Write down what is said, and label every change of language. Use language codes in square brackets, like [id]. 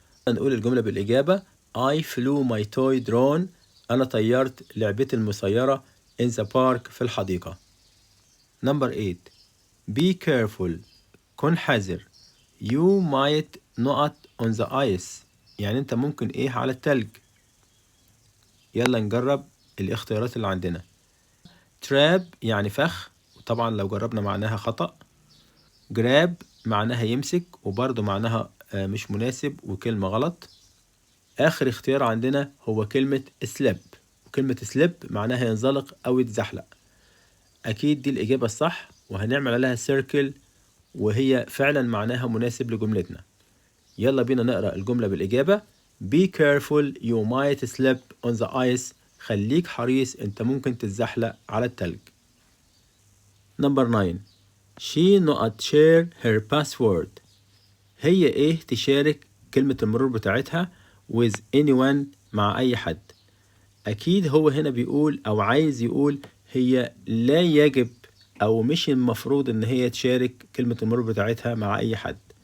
[ar] نقول الجملة بالإجابة [en] I flew my toy drone، [ar] أنا طيرت لعبتي المسيرة [en] in the park [ar] في الحديقة. [en] Number 8 be careful، [ar] كن حذر. [en] you might not on the ice، [ar] يعني أنت ممكن إيه على التلج. يلا نجرب الاختيارات اللي عندنا. trap يعني فخ، وطبعا لو جربنا معناها خطأ. grab معناها يمسك، وبرضه معناها مش مناسب وكلمة غلط. آخر اختيار عندنا هو كلمة slip، وكلمة slip معناها ينزلق أو يتزحلق. أكيد دي الإجابة الصح، وهنعمل عليها circle، وهي فعلا معناها مناسب لجملتنا. يلا بينا نقرأ الجملة بالإجابة. [en] be careful you might slip on the ice، [ar] خليك حريص أنت ممكن تتزحلق على التلج. [en] Number 9 she not share her password، [ar] هي إيه تشارك كلمة المرور بتاعتها [en] with anyone [ar] مع أي حد. أكيد هو هنا بيقول أو عايز يقول هي لا يجب أو مش المفروض إن هي تشارك كلمة المرور بتاعتها مع أي حد.